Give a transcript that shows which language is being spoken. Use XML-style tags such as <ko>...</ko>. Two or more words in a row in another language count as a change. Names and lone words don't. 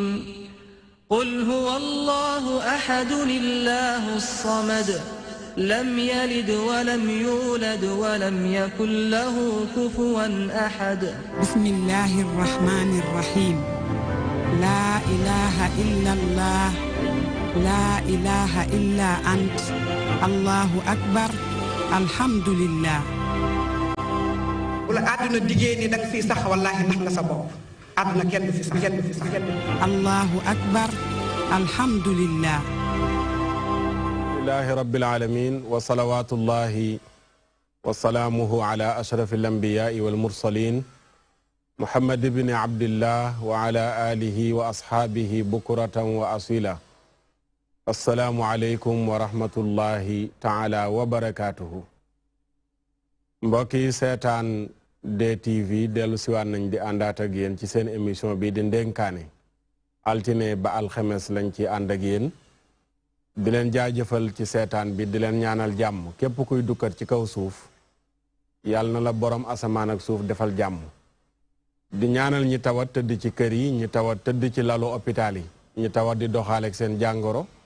<ar>قل هو الله أحد الله الصمد لم يلد ولم يولد ولم يكن له كفوا أحد بسم الله الرحمن الرحيم لا إله إلا الله لا إله إلا أنت الله أكبر الحمد لله</ar> <wo>wala àdduna diggée ni da nga fiy sax wallaahi nax nga sa bopp àdduna kenn du fi</wo> <ar>الله أكبر الحمد لله لله رب العالمين وصلوات الله وسلامه على أشرف الأنبياء والمرسلين محمد بن عبد الله وعلى آله وأصحابه بكرة وأصيلا السلام عليكم ورحمة الله تعالى وبركاته</ar> <wo>mbokki seetaan DTV dellu siwaan nañ di àndaat ak yéen ci seen émission bi di ndénkaane altine ba alxemes lañ ci ànd ak yéen di leen jaajëfal ci seetaan bi di leen ñaanal jàmm képp kuy dukkat ci kaw suuf yàlla na la borom asamaan ak suuf defal jàmm di ñaanal ñi tawat tëdd ci kër yi ñi tawat tëdd ci lalu hôpital yi ñi tawat di doxaaleeg seen jàngoro</wo>